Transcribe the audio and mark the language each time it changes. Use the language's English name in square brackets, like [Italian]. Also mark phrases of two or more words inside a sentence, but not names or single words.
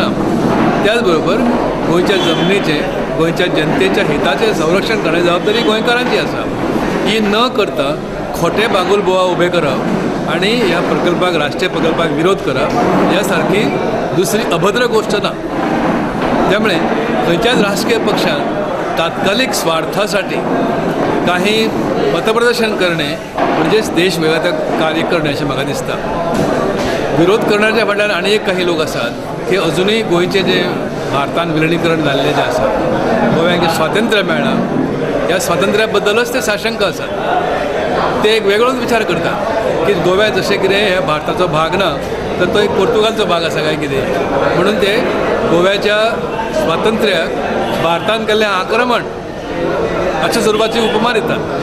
[Konkani] त्याच बरोबर गोंयच्या जमनीचें गोंयच्या जनतेच्या हिताचें संरक्षण करण्याची जबाबदारी गोंयकारांची आसा. ही न करता खोटे बागुल बोवा उभे करप आणि ह्या प्रकल्पाक राष्ट्रीय प्रकल्पाक विरोध करप ह्या सारकी दुसरी अभद्र गोष्ट ना. त्यामुळे खंयच्याच राजकीय पक्षान [Marathi] तात्कालिक स्वार्थासाठी काही मतप्रदर्शन करणे म्हणजेच देशविघातक कार्य करणे [Konkani] अशें म्हाका दिसता. विरोध करण्याच्या फाटल्यान आनी एक काही लोक आसात की अजूनही गोंयचे जे भारतान विलिनीकरण जाल्लें जें आसा, गोव्याक जें स्वातंत्र्य मेळ्ळां ह्या स्वातंत्र्या बद्दलच ते साशंक आसात. ते एक वेगळोच विचार करतात की गोव्या जशें कितें हे भारताचो भाग ना तर तो एक पोर्तुगालचो भाग आसा काय कितें म्हणून ते गोव्याच्या स्वातंत्र्याक भारतान केल्लें आक्रमण अशा स्वरूपाची उपमा दितात.